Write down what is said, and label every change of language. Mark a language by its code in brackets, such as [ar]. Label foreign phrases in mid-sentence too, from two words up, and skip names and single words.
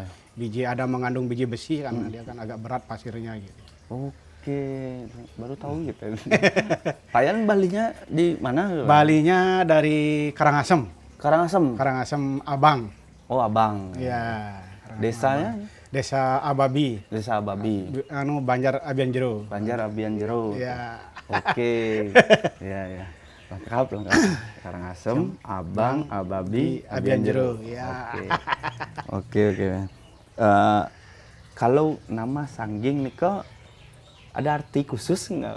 [id] Biji ada mengandung biji besi karena dia kan agak berat pasirnya gitu. Oke, baru tahu gitu. Pak Yan Balinya di mana? Balinya dari Karangasem. Karangasem Abang. Oh, Abang. Iya. Desanya? Abang. Desa Ababi. Desa Ababi. Banjar Abian Jero. Banjar Abian Jero. Iya. Oke. Iya. Lengkap. Karangasem, Abang, Ababi, Abian Jero. Iya. Oke. Kalau nama Sangging nih kok ada arti khusus nggak?